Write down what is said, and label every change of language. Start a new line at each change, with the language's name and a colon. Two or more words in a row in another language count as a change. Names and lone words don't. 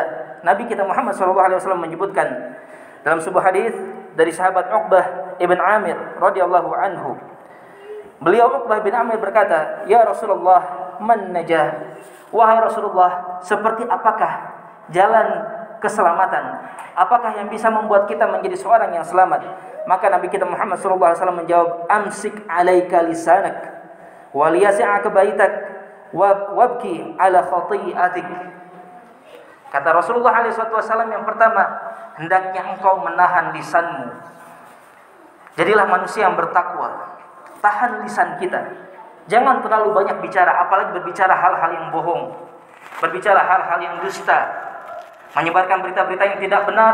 Indonesian: Nabi kita Muhammad SAW menyebutkan dalam sebuah hadis dari sahabat Uqbah ibn Amir
Arabic: رضي الله عنه.
Indonesian: Beliau Uqbah bin Amir berkata,
Arabic: "يا رسول الله، من النجاة?"
Indonesian: Wahai Rasulullah, seperti apakah jalan keselamatan. Apakah yang bisa membuat kita menjadi seorang yang selamat? Maka Nabi kita Muhammad SAW menjawab,
Arabic: أمسك عليك لسانك وليسعك بيتك وابك على خطيئتك.
Indonesian: Kata Rasulullah SAW yang pertama, hendaknya engkau menahan lisanmu. Jadilah manusia yang bertakwa. Tahan lisan kita. Jangan terlalu banyak bicara, apalagi berbicara hal-hal yang bohong, berbicara hal-hal yang dusta, menyebarkan berita-berita yang tidak benar.